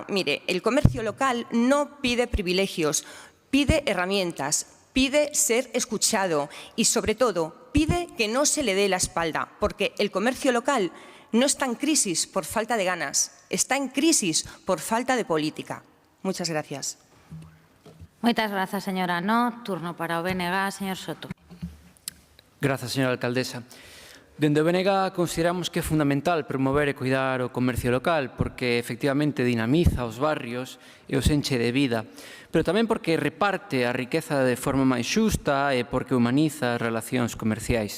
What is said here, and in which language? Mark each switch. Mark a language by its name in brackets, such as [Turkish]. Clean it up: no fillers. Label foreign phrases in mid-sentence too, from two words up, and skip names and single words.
[Spanish] Mire, el comercio local no pide privilegios, pide herramientas, pide ser escuchado y, sobre todo, pide que no se le dé la espalda, porque el comercio local no está en crisis por falta de ganas, está en crisis por falta de política. Muchas gracias. [Galician] Moitas grazas, señora. No, turno para o BNG, señor Soto. Grazas, señora alcaldesa. Dende o BNG consideramos que é fundamental promover e cuidar o comercio local porque efectivamente dinamiza os barrios e os enche de vida, pero tamén porque reparte a riqueza de forma máis xusta e porque humaniza as relacións comerciais.